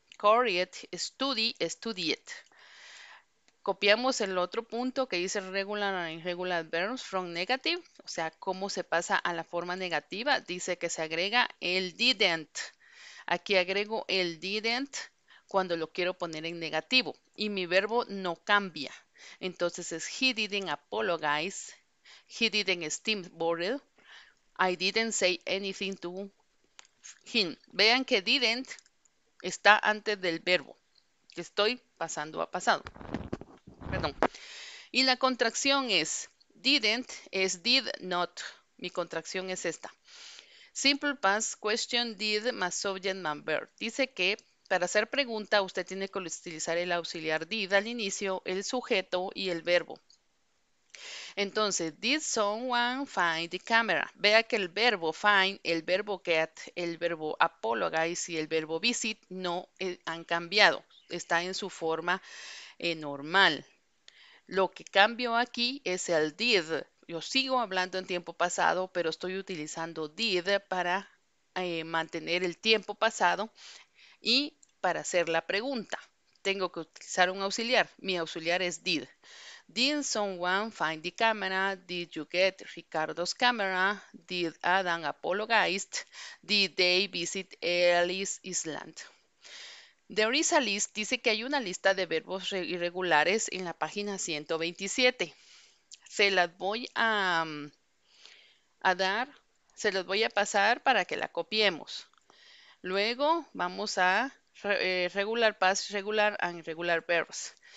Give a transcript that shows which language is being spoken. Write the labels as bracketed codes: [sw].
[en] Correct, study, studied. [es] Copiamos el otro punto que dice [en] regular and irregular verbs from negative, [es] o sea, cómo se pasa a la forma negativa. Dice que se agrega el didn't. Aquí agrego el didn't cuando lo quiero poner en negativo y mi verbo no cambia. Entonces es [en] he didn't apologize, he didn't steam bottle, I didn't say anything to him. [es] Vean que didn't está antes del verbo que estoy pasando a pasado. Perdón. Y la contracción es did not. Mi contracción es esta. [en] Simple past question [es] did más subject más verb. Dice que para hacer pregunta usted tiene que utilizar el auxiliar did al inicio, el sujeto y el verbo. Entonces, [en] did someone find the camera? [es] Vea que el verbo find, el verbo get, el verbo apologize y el verbo visit no han cambiado. Está en su forma normal. Lo que cambio aquí es el did. Yo sigo hablando en tiempo pasado, pero estoy utilizando did para mantener el tiempo pasado y para hacer la pregunta. Tengo que utilizar un auxiliar. Mi auxiliar es did. [en] Did someone find the camera? Did you get Ricardo's camera? Did Adam apologize? Did they visit Ellis Island? There is a list [es] dice que hay una lista de verbos irregulares en la página 127. Se las voy a dar, se las voy a pasar para que la copiemos. Luego vamos a regular past, regular and irregular verbs.